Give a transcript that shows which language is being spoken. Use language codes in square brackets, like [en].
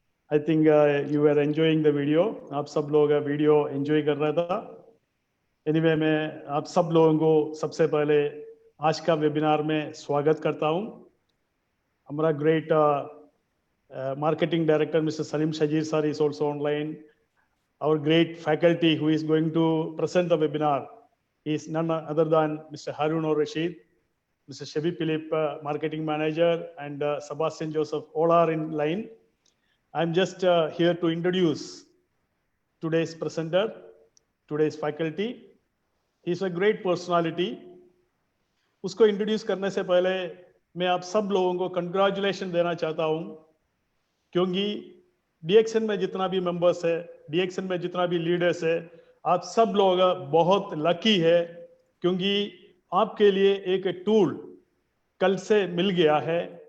[en] I think you were enjoying the video. [hi] आप सब लोग वीडियो एंजॉय कर रहा था. [en] Anyway, [hi] मैं आप सब लोगों को सबसे पहले आज का वेबिनार में स्वागत करता हूं. हमारा [en] Great marketing director Mr. Salim Shajir sir is also online. Our great faculty who is going to present the webinar is none other than Mr. Harun Rashid, Mr. Shabi Philip, marketing manager, and Sebastian Joseph, all are in line. I'm just here to introduce today's presenter, today's faculty. He's a great personality. [hi] उसको introduce करने से पहले मैं आप सब लोगों को congratulation देना चाहता हूं, क्योंकि डीएक्सन में जितना भी मेंबर्स है, डीएक्सन में जितना भी लीडर्स है, आप सब लोग बहुत लकी है, क्योंकि आपके लिए एक टूल कल से मिल गया है.